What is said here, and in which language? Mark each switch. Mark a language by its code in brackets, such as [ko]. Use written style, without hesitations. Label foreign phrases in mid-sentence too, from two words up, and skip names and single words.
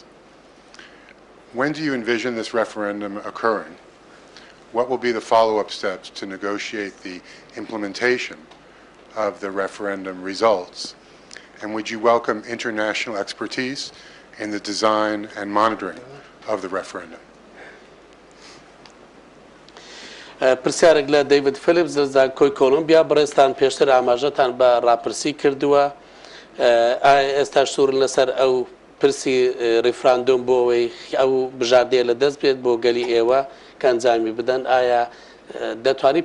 [en] When do you envision this referendum occurring? What will be the follow-up steps to negotiate the implementation of the referendum results? And would you welcome international expertise in the design and monitoring of the referendum? [ckb] پرسیارێک لە دەیڤید فیلیپس لە کۆی کۆلۆمبیا بەڕێستان پێشتر ئاماژەتان بە ڕاپرسی کردووە ئێستا سوورن لەسەر ئەو پرسی ڕیفراندۆم بۆ ئەوەی ئەو بژاردەیە لە دەست بێت بۆ گەلی ئێوە کە ئەنجامی بدەن ئایا دەتوانی